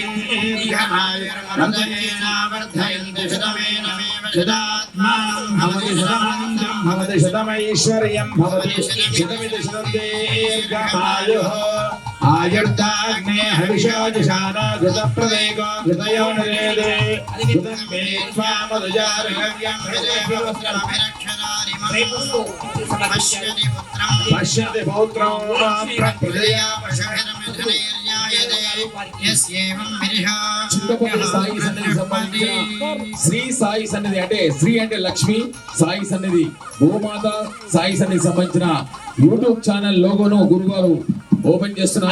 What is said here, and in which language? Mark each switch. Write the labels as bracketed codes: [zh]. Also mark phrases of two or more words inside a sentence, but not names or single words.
[sa] दीर्घमायुर्वर्धयन्ति शतमेनमेव शतात्मानं भवति शतमनन्तं भवति शतमैश्वर्यं भवति शतमिति शतं दीर्घमायुः आयुर्दाग्ने हविषोजशानो घृतप्रदेको घृतयोनिरेदे घृतं मे त्वामनुजार्हव्यं पश्यति पौत्रं प्रप्रदया [te] చింతపల్లి సాయి సన్నిధి సంబంధించిన శ్రీ సాయి సన్నిధి అంటే శ్రీ అంటే లక్ష్మి, సాయి సన్నిధి భూమాత సాయి సన్నిధి సంబంధించిన యూట్యూబ్ ఛానల్ లోగోను గురుగారు ఓపెన్ చేస్తున్నారు.